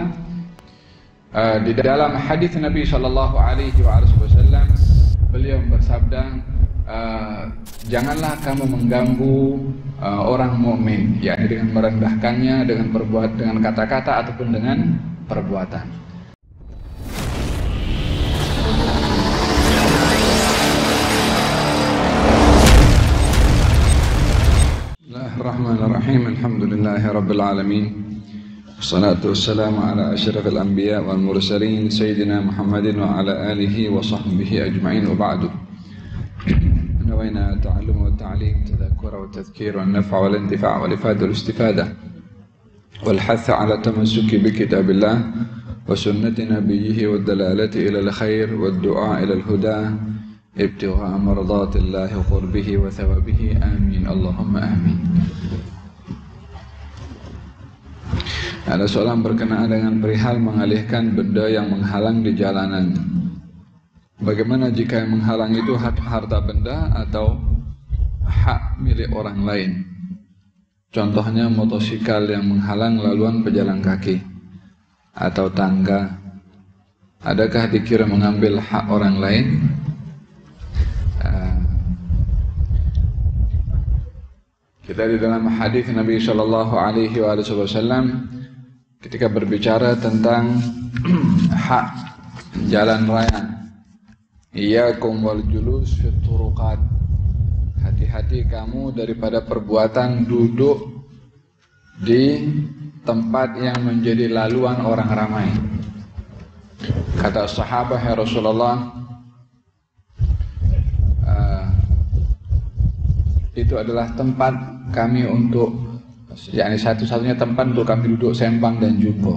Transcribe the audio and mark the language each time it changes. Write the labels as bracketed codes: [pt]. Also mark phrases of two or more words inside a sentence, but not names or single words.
[ms] Di dalam hadis Nabi [ar] صلى الله عليه وسلم [ms] beliau bersabda, janganlah kamu mengganggu orang mukmin, yakni dengan merendahkannya dengan kata-kata ataupun dengan perbuatan. [ar] بسم الله الرحمن الرحيم. الحمد لله رب العالمين. والصلاة والسلام على أشرف الأنبياء والمرسلين سيدنا محمد وعلى آله وصحبه أجمعين، وبعد. نوينا التعلم والتعليم تذكر والتذكير والنفع والانتفاع والإفادة والاستفادة والحث على التمسك بكتاب الله وسنة نبيه والدلالة إلى الخير والدعاء إلى الهدى ابتغاء مرضات الله وقربه وثوابه آمين اللهم آمين. [ms] Ada soalan berkenaan dengan perihal mengalihkan benda yang menghalang di jalanan. Bagaimana jika yang menghalang itu harta benda atau hak milik orang lain? Contohnya motosikal yang menghalang laluan pejalan kaki atau tangga. Adakah dikira mengambil hak orang lain? Kita di dalam hadis Nabi [ar] صلى الله عليه وسلم [ms] ketika berbicara tentang hak jalan raya, [ar] إياكم والجلوس في الطرقات, [ms] hati-hati kamu daripada perbuatan duduk di tempat yang menjadi laluan orang ramai. Kata sahabat, [ar] يا رسول الله, [ms] itu adalah tempat kami untuk, yakni satu-satunya tempat untuk kami duduk sembang dan jumpa.